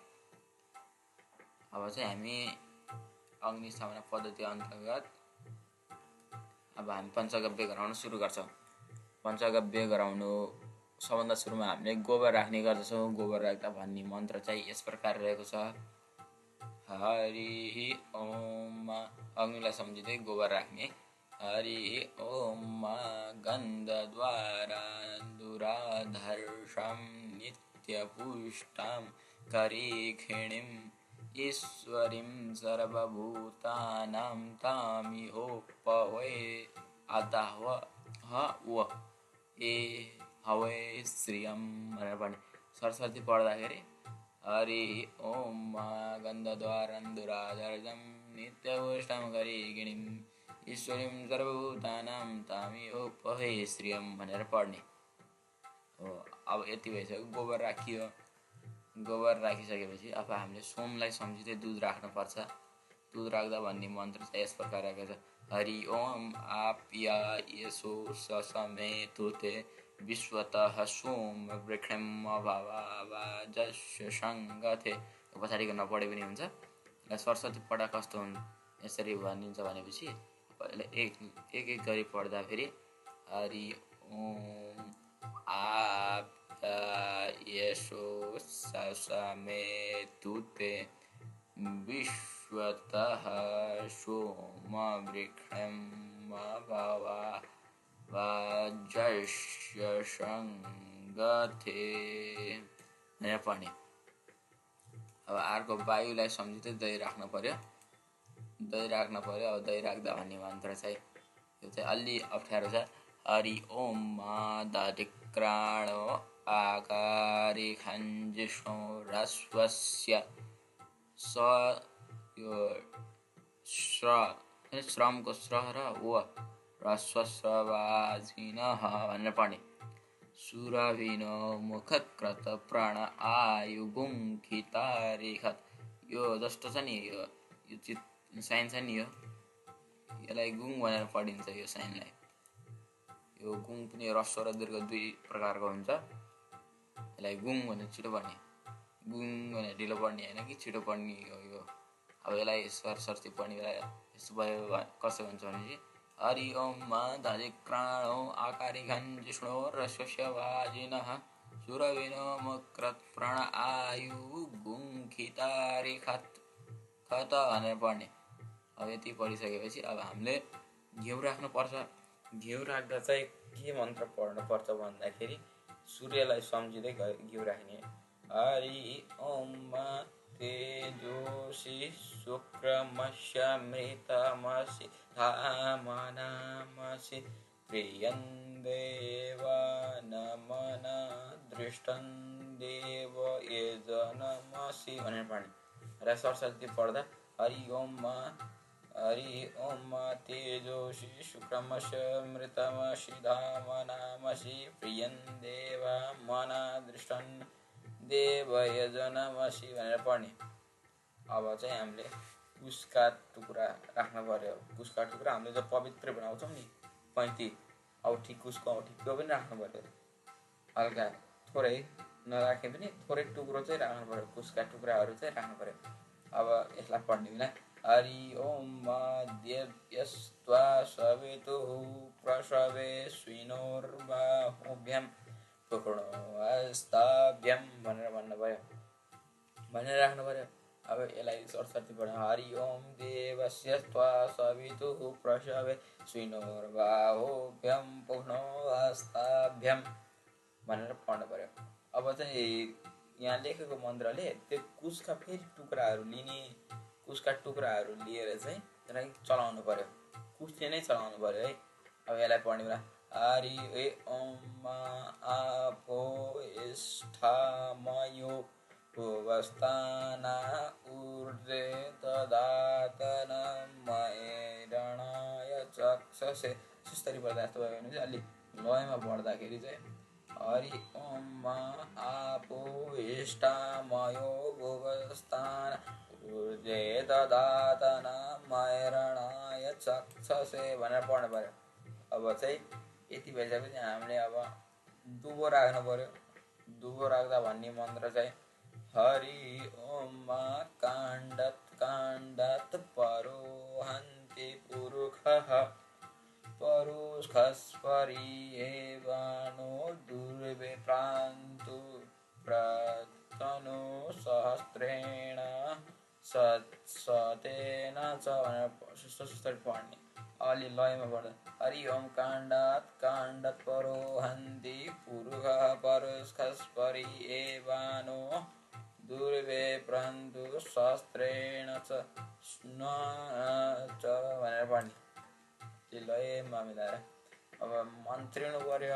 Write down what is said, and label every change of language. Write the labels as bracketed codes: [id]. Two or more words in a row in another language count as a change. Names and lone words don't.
[ne] अब चाहिँ हामी अग्निस्थापना पद्धति अन्तर्गत अब हामी पञ्चगव्य गराउन सुरु गर्छौँ। पञ्चगव्य गराउनु सबभन्दा सुरुमा हामीले गोबर राख्ने गर्दछौँ। गोबर राख्दा भन्ने मन्त्र चाहिँ यस प्रकार रहेको छ, [sa] हरि ओम। [ne] अग्निलाई सम्झिँदै गोबर राख्ने। [sa] हरि ओम गन्धद्वारा दुराधर्षं नित्यपुष्टां करीखिणीं ईश्वरीं सर्वभूतानां तामिहोपवे आदाह्व ए हवे श्रियं [ne] भनेर पढ्ने। सरस्वती पढ्दाखेरि [sa] हरि ओम गन्धद्वारं दुराधर्षं नित्यपुष्टां करीखिणीं ईश्वरीं सर्वभूतानां तामिहोपवे श्रियं [ne] भनेर पढ्ने हो। अब यति भइसक्यो, गोबर राखियो। गोबर राखिसकेपछि अब हामीले सोमलाई सम्झिँदै दुध राख्नुपर्छ। दुध राख्दा भन्ने मन्त्र चाहिँ यस प्रकार रहेको छ, [sa] हरि ओम आप्यायसो ससमेतुते विश्वतः सोम वृक्षं भवाजस्य सङ्गथे। [ne] पछाडिको नपढे पनि हुन्छ। सरस्वती पढा कस्तो हुन्छ यसरी भनिन्छ भनेपछि एक गरी पढ्दा फेरि [sa] हरि ओम आप्यायसो ससमेतुते विश्वतः सोम वृक्षं भवाजस्य सङ्गथे [ne] भनेर पढ्ने। अब अर्को वायुलाई सम्झिँदै दही राख्नु पर्यो। दही अब दही राख्दा भन्ने मन्त्र चाहिँ यो चाहिँ अलि अप्ठ्यारो छ, [sa] हरि ओम दधिक्राणो आकारिखञ्जिष्णो ह्रस्वस्य स यो श्रमको श्र र व ह्रस्वस्रवाजिनः [ne] भनेर पढ्ने। [sa] सुरभिनो मुखकृत प्रण आयुगुङ्खितारिखत। [ne] यो जस्तो छ नि, यो साइन छ नि, यसलाई गुङ भनेर पढिन्छ। यो साइनलाई, यो गुङ पनि ह्रस्व र दीर्घ दुई प्रकारको हुन्छ। यसलाई गुङ भनेर छिटो पढ्ने, गुङ भनेर ढिलो पढ्ने होइन कि छिटो पढ्ने हो यो। अब यसलाई सरस्वती पढ्ने बेला यस्तो भयो, कसो भन्छ भनेपछि [sa] हरि ओम दधिक्राणो आकारिखञ्जिष्णो ह्रस्वस्य वाजिनः सुरभिनो मुखकृत प्रण आयुगुङ्खितारिखत [ne] भनेर पढ्ने। अब यति पढिसकेपछि अब हामीले घिउ राख्नुपर्छ। घिउ राख्दा चाहिँ के मन्त्र पढ्नुपर्छ भन्दाखेरि सूर्यलाई सम्झिँदै घिउ राख्ने। [sa] हरि ओम तेजोषि शुक्रमस्यमृतमसि धामनामसि प्रियं देव नमना दृष्टं देव यजनमसि [ne] भनेर पढ्ने र सरस्वती पढ्दा [sa] हरि ओम तेजोषि शुक्रमस्यमृतमसि धामनामसि प्रियं देव मना दृष्टं देव यजनमसि [ne] भनेर पढ्ने। अब चाहिँ हामीले कुशका टुक्रा राख्नु पर्यो। कुशका टुक्रा हामीले जो पवित्र बनाउँछौँ नि पैँती औठी कुशको औठी त्यो पनि राख्नु पर्यो। हल्का थोरै नराखे पनि थोरै टुक्रो चाहिँ राख्नु पर्यो। कुशका टुक्राहरू चाहिँ राख्नु पर्यो। अब यसलाई पढ्ने बेला [sa] हरि ओम देव्यस्त्वा सवितुः प्रसवे स्विनोर्बाहुभ्यां पुक्णोऽस्ताभ्यां [ne] भनेर भनेर राख्नु पर्यो। अब यसलाई सरस्वती पढ्नु [sa] हरि ओम देवस्यस्त्वा सवितुः प्रसवे स्विनोर्बाहुभ्यां पुक्णोऽस्ताभ्यां [ne] भनेर पढ्नु पर्यो। अब चाहिँ यहाँ लेखेको मन्त्रले त्यो कुशका फेरि टुक्राहरू लिने, कुशका टुक्राहरू लिएर चाहिँ त्यसलाई चलाउनु पर्यो। कुशले नै चलाउनु पर्यो है। अब यसलाई पढ्ने बेला [sa] हरि ओम आपो इष्ठामयो भुवस्ताना ऊर्जे ददातन मयरणाय चक्षसे। [ne] सुस्तरी पढ्दा यस्तो भयो भने चाहिँ अलि लयमा पढ्दाखेरि चाहिँ [sa] हरि ओम आपो इष्टामयो भुवस्तान ऊर्जे ददातन मयरणाय चक्षसे [ne] भनेर पढ्नु पर्यो। अब चाहिँ यति भइसकेपछि हामीले अब दुबो राख्नु पर्यो। दुबो राख्दा भन्ने मन्त्र चाहिँ [sa] हरि ओम काण्डात् परोहन्ति पुरुषः परुष्खस्परियेवानो दुर्विप्रान्तु प्रतनु सहस्रेण सतेन च [ne] भनेर सुस्तरी पढ्ने। अलि लयमा पढ्दा [sa] हरि ओम काण्डात् परोहन्ति पुरुषः परुष्खस्परियेवानो दुर्विप्रान्तु सहस्रेण च [ne] भनेर पढ्ने। लयमा मिलाएर अब मन्त्रिनु पर्यो।